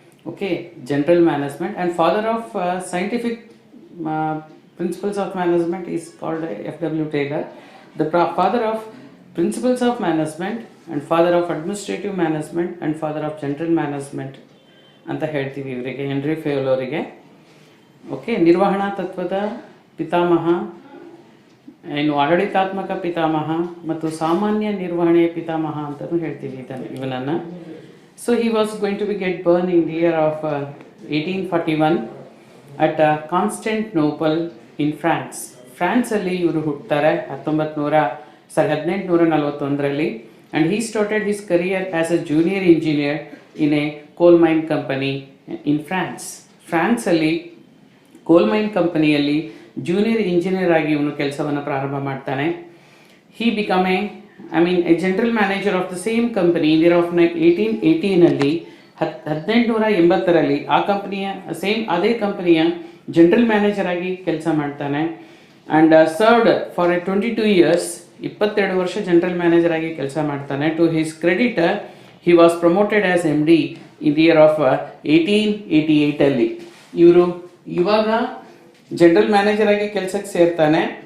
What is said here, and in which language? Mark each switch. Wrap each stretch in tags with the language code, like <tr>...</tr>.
<en>Okay, general management, and father of scientific principles of management is called F.W. Taylor. The father of principles of management and father of administrative management and father of general management</en> <kn>ಅಂತ ಹೇಳ್ತೀವಿ ಇವರಿಗೆ,</kn> <en>Henri Fayol ಅವರಿಗೆ.</en> <kn>Okay, ನಿರ್ವಹಣಾ ತತ್ವದ ಪಿತಾಮಹ, ಇನ್ನು ಆಡಳಿತಾತ್ಮಕ ಪಿತಾಮಹ ಮತ್ತು ಸಾಮಾನ್ಯ ನಿರ್ವಹಣೆಯ ಪಿತಾಮಹ ಅಂತಲೂ ಹೇಳ್ತೀವಿ ಇವನನ್ನು.</kn> <en>So he was going to be get born in the year of 1841 at Constantinople in France. France</en> <kn>ಅಲ್ಲಿ ಇವರು ಹುಟ್ಟುತ್ತಾರೆ 1841ರಲ್ಲಿ,</kn> <en>and he started his career as a junior engineer in a coal mine company in France.</en> <kn>France ಅಲ್ಲಿ ಕೋಲ್ main ಕಂಪನಿಯಲ್ಲಿ junior engineer ಆಗಿ ಇವನು ಕೆಲಸವನ್ನು ಪ್ರಾರಂಭ ಮಾಡ್ತಾನೆ.</kn> <en>he became a general manager of the same company in the year of 1818</en> <kn>1880ರಲ್ಲಿ ಆ ಕಂಪನಿಯ ಅದೇ ಕಂಪನಿಯ ಜನರಲ್ ಮ್ಯಾನೇಜರ್ ಆಗಿ ಕೆಲಸ ಮಾಡ್ತಾನೆ.</kn> <en>and served for 22 years</en> <kn>22 ವರ್ಷ ಜನರಲ್ ಮ್ಯಾನೇಜರ್ ಆಗಿ ಕೆಲಸ ಮಾಡ್ತಾನೆ.</kn> <en>to his credit, he was promoted as MD in the year of 1888</en> <kn>ಇವರು ಇವಾಗ ಜನರಲ್ ಮ್ಯಾನೇಜರ್ ಆಗಿ ಕೆಲಸಕ್ಕೆ ಸೇರ್ತಾನೆ.</kn>